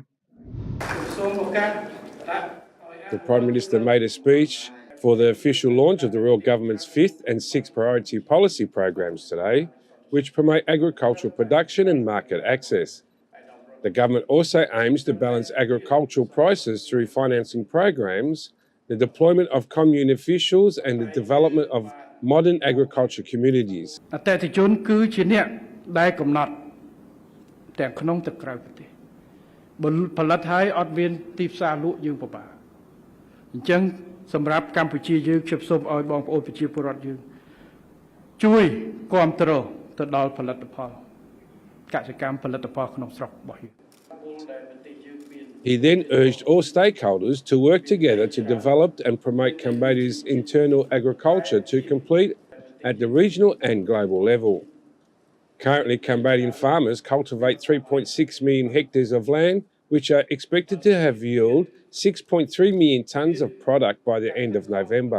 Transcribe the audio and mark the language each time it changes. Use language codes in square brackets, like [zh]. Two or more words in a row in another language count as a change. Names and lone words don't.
[en] The Prime Minister made a speech for the official launch of the Royal Government's 5th and 6th priority policy programs today, which promote agricultural production and market access. The government also aims to balance agricultural prices through financing programs, the deployment of commune officials, and the development of modern agriculture communities. [km] អតិថិជនគឺជាអ្នកដែលកំណត់ទាំងក្នុងទាំងក្រៅប្រទេសបើផលិតហើយអត់មានទីផ្សារលក់យើងពិបាកអញ្ចឹងសម្រាប់កម្ពុជាយើងខ្ញុំសូមឲ្យបងប្អូនប្រជាពលរដ្ឋយើងជួយគាំទ្រទៅដល់ផលិតផលកសិកម្មផលិតផលក្នុងស្រុករបស់យើង [en] He then urged all stakeholders to work together to develop and promote Cambodia's internal agriculture to complete at the regional and global level. Currently, Cambodian farmers cultivate 3.6 million hectares of land, which are expected to have yield 6.3 million tonnes of product by the end of November.